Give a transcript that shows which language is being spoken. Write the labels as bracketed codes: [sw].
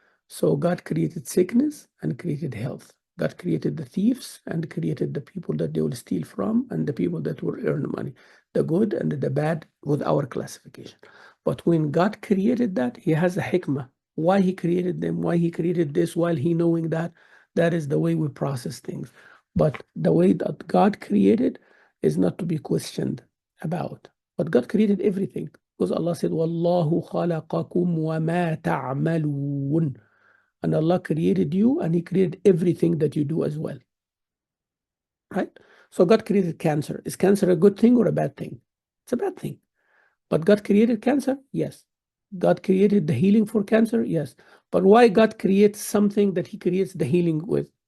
[en] So God created sickness and created health. God created the thieves and created the people that they will steal from and the people that will earn money, the good and the bad with our classification. But when God created that, he has a hikmah. Why he created them, why he created this, while he knowing that, that is the way we process things. But the way that God created is not to be questioned about. But God created everything. [ar] Because Allah said, وَاللَّهُ خَلَقَكُمْ وَمَا تَعْمَلُونَ. [en] And Allah created you and he created everything that you do as well. Right? So God created cancer. Is cancer a good thing or a bad thing? It's a bad thing. But God created cancer? Yes. God created the healing for cancer? Yes. But why God creates something that he creates the healing with?